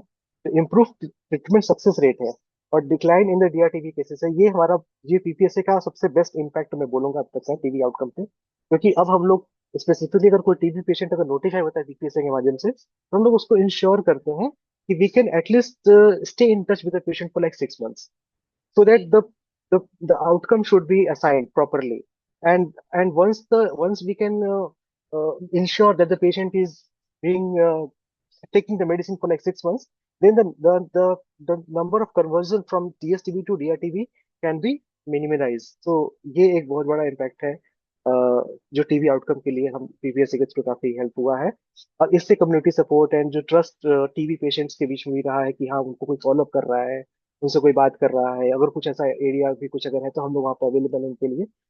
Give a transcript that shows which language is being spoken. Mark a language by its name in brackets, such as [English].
[Hindi] तो [English] improve treatment success rate [Hindi] है और [English] decline in the DRTB cases [Hindi] है, ये हमारा, ये पीपीएसए का सबसे बेस्ट इम्पैक्ट मैं बोलूंगा अब तक का टीबी आउटकम पे। क्योंकि अब हम लोग स्पेसिफिकली अगर कोई टीबी पेशेंट अगर नोटिफाई होता है पीपीएसए के माध्यम से, तो हम लोग उसको इंश्योर करते हैं कि [English] We can at least stay in touch with the patient for like 6 months, so that the outcome should be assigned properly. And once we can ensure that the patient is being taking the medicine for like 6 months, then the number of conversion from TSTB to DRTB can be minimized. [Hindi] So ये एक बहुत बड़ा impact है जो TB outcome के लिए हम PPSC के थ्रू काफी हेल्प हुआ है। और इससे कम्युनिटी सपोर्ट एंड जो ट्रस्ट टीबी पेशेंट्स के बीच में भी रहा है कि हाँ उनको कोई फॉलोअप कर रहा है, उनसे कोई बात कर रहा है, अगर कुछ ऐसा एरिया भी कुछ अगर है तो हम लोग वहाँ पर अवेलेबल हैं उनके लिए।